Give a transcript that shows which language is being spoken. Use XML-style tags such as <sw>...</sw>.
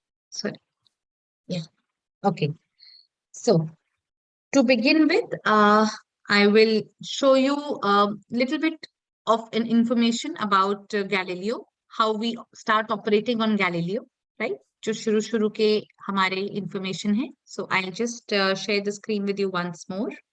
<en>Sorry. Yeah. Okay. So to begin with, I will show you a little bit of an information about Galileo, how we start operating on Galileo, right?</en> <hi>जो शुरू के हमारे information है.</hi> <en>So I'll just share the screen with you once more.</en>